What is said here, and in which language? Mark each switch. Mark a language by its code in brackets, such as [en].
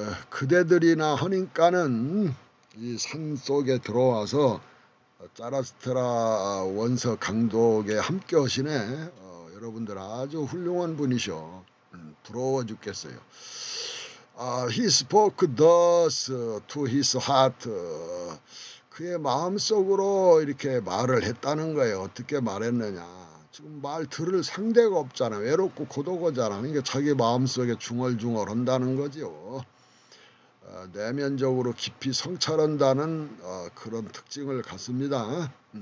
[ko] 그대들이나 하니까는 이 산 속에 들어와서 자라투스트라 원서 강독에 함께 하시네. 여러분들 아주 훌륭한 분이셔. 부러워 죽겠어요. [en] He spoke thus to his heart. [ko] 그의 마음속으로 이렇게 말을 했다는 거예요. 어떻게 말했느냐. 지금 말 들을 상대가 없잖아. 외롭고 고독하잖아. 그러니까 자기 마음속에 중얼중얼 한다는 거죠. 내면적으로 깊이 성찰한다는 그런 특징을 갖습니다.